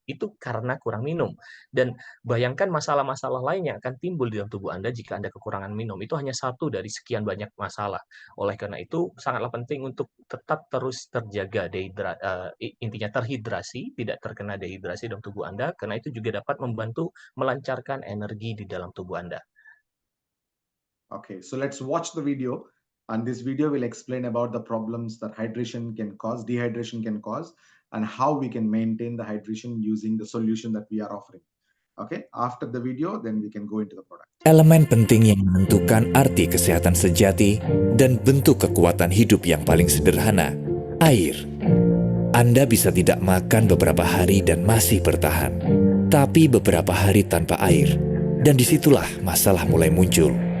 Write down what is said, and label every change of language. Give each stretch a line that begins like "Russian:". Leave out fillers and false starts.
Indonesian: Itu karena kurang minum. Dan bayangkan masalah-masalah lain yang akan timbul di dalam tubuh Anda jika Anda kekurangan minum, itu hanya satu dari sekian banyak masalah. Oleh karena itu, sangatlah penting untuk tetap terus terjaga intinya terhidrasi, tidak terkena dehidrasi dalam tubuh Anda, karena itu juga dapat membantu melancarkan energi di dalam tubuh Anda.
English: Okay, so let's watch the video. And this video will explain about the problems that hydration can cause, dehydration can cause, and how we can maintain the hydration using the solution that we are offering. Okay, after the video, then we can go into the product.
Indonesian: Elemen penting yang menentukan arti kesehatan sejati dan bentuk kekuatan hidup yang paling sederhana, air. Anda bisa tidak makan beberapa hari dan masih bertahan, tapi beberapa hari tanpa air, dan disitulah masalah mulai muncul.